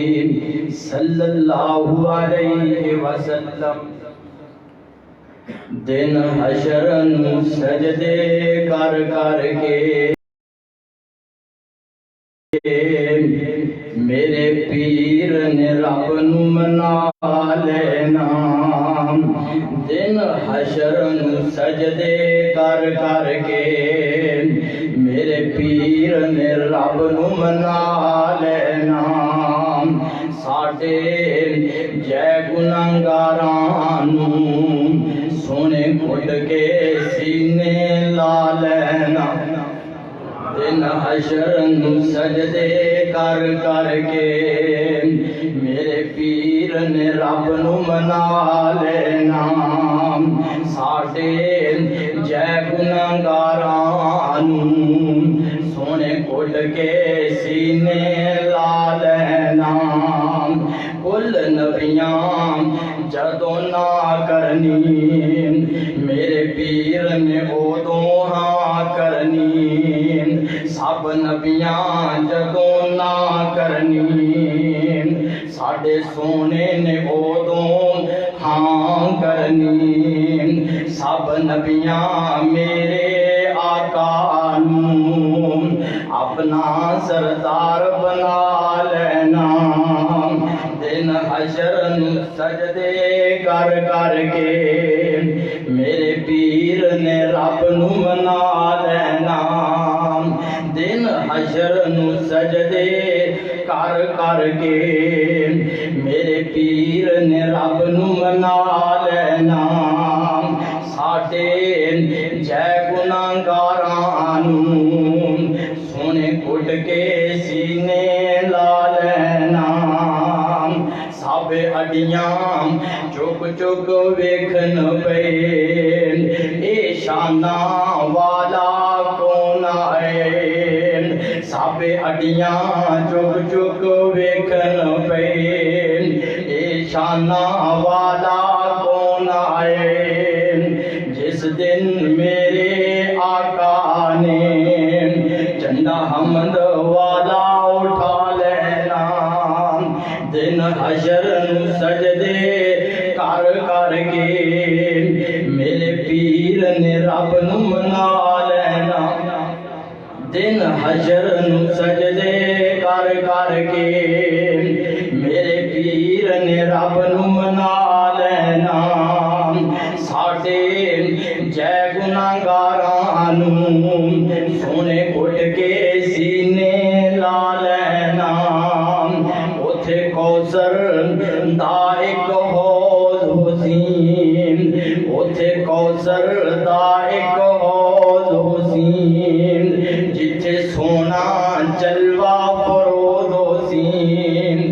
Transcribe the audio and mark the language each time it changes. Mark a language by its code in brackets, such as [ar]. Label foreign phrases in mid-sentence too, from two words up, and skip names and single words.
[ar] صلی اللہ علیہ وسلم [pa] دن حشر سجدے کر کر کے میرے پیر نے رب نو منا لینا۔ دن حشر سجدے کر کر کے میرے پیر نے رب نو منا لینا۔ ساڈے جے گناہگاراں نوں سونے گھٹ کے سینے لا لینا۔ دن حشر سجدے کر کر کے میرے پیر نے رب نو منا لینا۔ ساڈے جے گناہگاراں نوں سونے گھٹ کے سینے لا لینا۔ کل نبیاں جدوں نہ کرنی، میرے پیر نے ادوں ہاں کرنی۔ سب نبیاں جدوں نہ کرنی، ساڈے سونے نے ادوں ہاں کرنی۔ سب نبیاں میرے آقا نوں اپنا سردار بنا لینا۔ دن حشر سجدے کر کر کے میرے پیر نے رب نو منا لینا۔ دن حشر سجدے کر کر کے میرے پیر نے رب نو منا لینا۔ ساڈے جے گناہگاراں نوں سونے گھٹ کے سینے لا لینا۔ سب اڈیاں چک چک ویکھن پے، اے شاناں والا کون ہے۔ سب اڈیاں چک چک ویکھن پے، اے شاناں والا کون ہے۔ جس دن میرے آقا نے جھنڈا حمد والا اٹھا لینا۔ دن حشر سجدے کر کر کے میرے پیر نے رب نو منا لینا۔ دن حشر سجدے کر کر کے میرے پیر نے رب نو منا لینا۔ ساڈے جے گناہگاراں نوں سونے گھٹ کے سینے لا لینا۔ اوتھے کوثر دا ایک حوض حسین، اوتھے کوثر دا ایک حوض حسین، جتھے سونا جلوہ فروز حسین۔